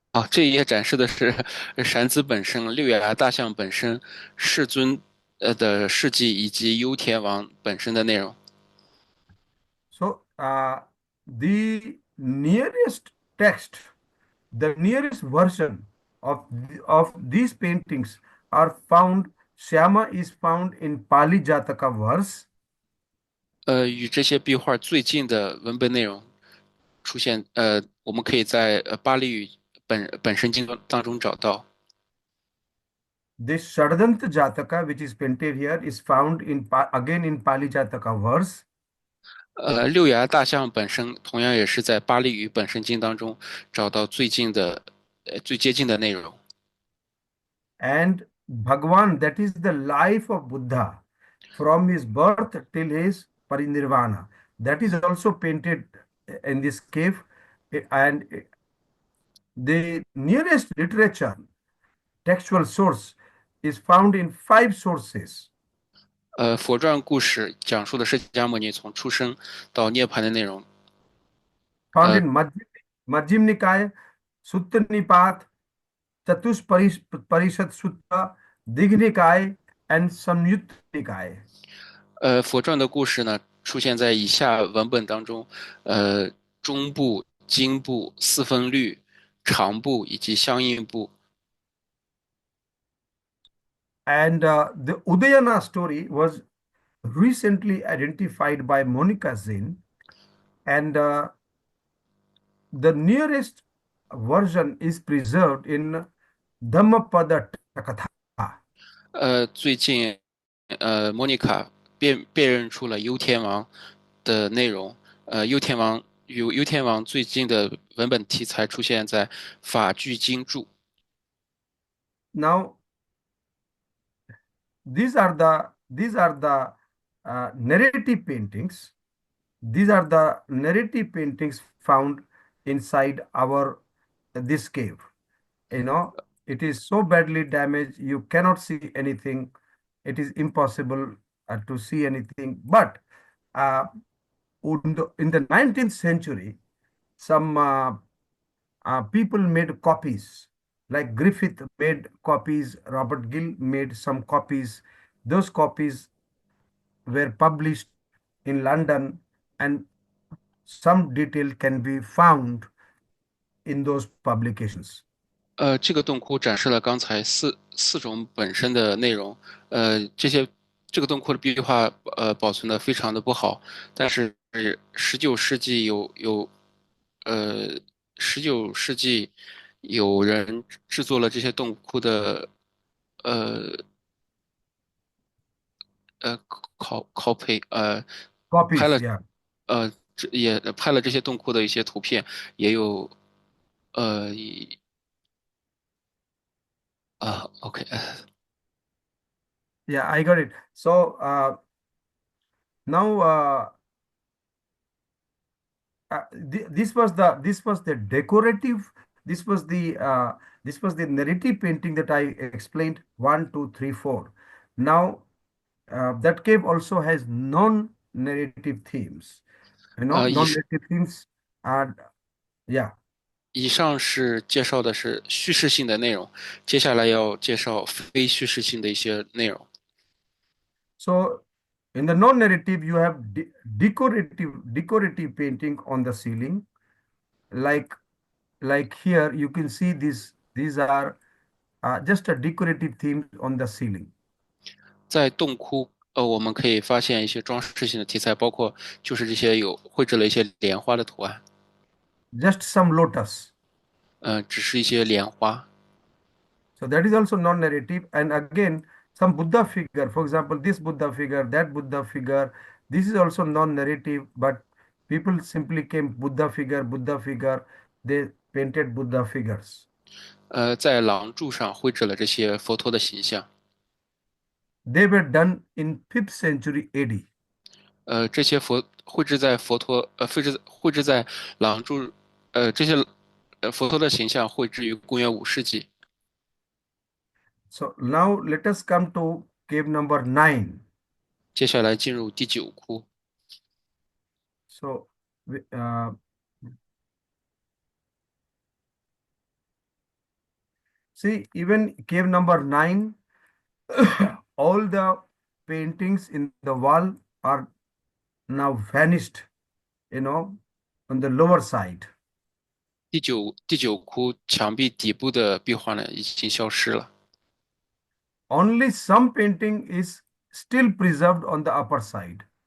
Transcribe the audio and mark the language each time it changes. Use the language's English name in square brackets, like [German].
[Chinese] 这一页展示的是闪子本身、六牙大象本身、世尊的事迹以及优田王本身的内容。 [English] So the nearest text, the nearest version of these paintings are found. Shyama is found in Pali Jataka verse. [Chinese] 与这些壁画最近的文本内容出现，我们可以在巴利语本身经当中找到。 [English] This Shardanta Jataka, which is painted here, is found again in Pali Jataka verse. [Chinese] 六牙大象本身同样也是在巴利语本身经当中找到最接近的内容。 [English] And Bhagwan, that is the life of Buddha from his birth till his parinirvana. That is also painted in this cave. And the nearest literature, textual source, is found in 5 sources. [Chinese] 佛传故事讲述的释迦牟尼从出生到涅槃的内容， [English] Found 呃 in Majjhim Nikaya, Sutta Nipat, Parishad Sutta, Digh Nikaya, and Samyutta Nikaya. [Chinese] 佛传的故事呢出现在以下文本当中，中部、经部、四分律、长部以及相应部。 [English] And the Udayana story was recently identified by Monica Zinn, and the nearest version is preserved in Dhammapada Takatha. [Chinese] 最近莫妮卡辨认出了幽天王的内容。幽天王与幽天王最近的文本题材出现在法句经注。 [English] Now, these are the narrative paintings. These are the narrative paintings found inside our this cave. You know, it is so badly damaged, you cannot see anything. It is impossible to see anything. But uh, in the 19th century, some people made copies. Like Griffith made copies, Robert Gill made some copies. Those copies were published in London, and some detail can be found in those publications. [Chinese] 这个洞窟展示了刚才四种本身的内容。这个洞窟的壁画保存的非常的不好，但是19世纪19世纪有人制作了这些洞窟的呃 [English] copy [Chinese] 拍 [English] Copies, [Chinese] 了 [English] yeah. [Chinese] 也拍了这些洞窟的一些图片，也有呃OK。 [English] Yeah, I got it. So now this was the decorative. This was the narrative painting that I explained. 1, 2, 3, 4. Now that cave also has non-narrative themes. You know, [Chinese] 以 [English] non-narrative themes are, yeah. [Chinese] 以上是介绍的是叙事性的内容，接下来要介绍非叙事性的一些内容。 [English] So in the non-narrative, you have decorative painting on the ceiling. Like here, you can see these are just a decorative themes on the ceiling. [Chinese] 在洞窟，我们可以发现一些装饰性的题材，包括就是这些有绘制了一些莲花的图案， [English] Just some lotus. [Chinese] 只是一些莲花。 [English] So that is also non-narrative. And again, some Buddha figure, for example, this Buddha figure, that Buddha figure, this is also non-narrative, but people simply came Buddha figure, they painted Buddha figures. [Chinese] 在廊柱上绘制了这些佛陀的形象。 [English] They were done in 5th century AD. [Chinese] 这些绘制在佛陀，绘制在廊柱，这些佛陀的形象绘制于公元5世纪。 [English] So now let us come to cave number 9. [Chinese] 接下来进入第9窟。 [English] So see, even cave number 9, all the paintings in the wall are now vanished, on the lower side. [Chinese] 第九窟墙壁底部的壁画呢，已经消失了。 [English] Only some painting is still preserved on the upper side.